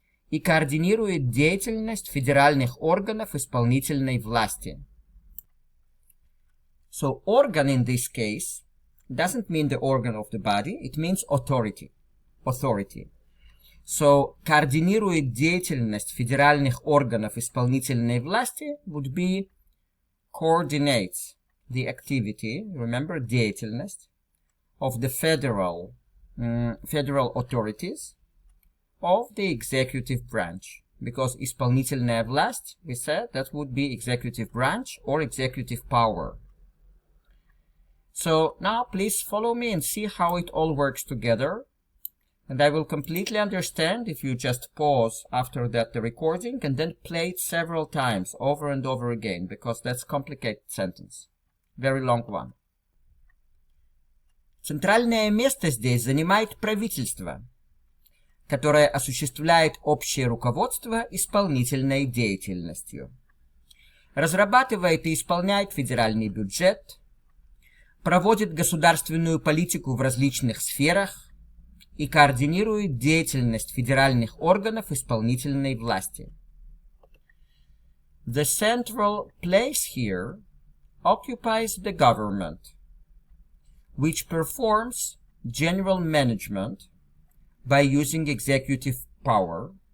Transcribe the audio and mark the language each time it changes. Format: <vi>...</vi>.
<ru>И координирует деятельность федеральных органов исполнительной власти.</ru> <en>So organ in this case doesn't mean the organ of the body, it means authority. Authority. So,</en> <ru>координирует деятельность федеральных органов исполнительной власти</ru> <en>would be coordinates the activity, remember, деятельность of the federal authorities of the executive branch. Because</en> <ru>исполнительная власть,</ru> <en>we said, that would be executive branch or executive power. So, now please follow me and see how it all works together. And I will completely understand if you just pause after that the recording and then play it several times over and over again, because that's a complicated sentence. Very long one.</en> <ru>Центральное место здесь занимает правительство, которое осуществляет общее руководство исполнительной деятельностью. Разрабатывает и исполняет федеральный бюджет, проводит государственную политику в различных сферах, и координирует деятельность федеральных органов исполнительной власти.</ru> <en>The central place here occupies the government, which performs general management by using executive power,</en>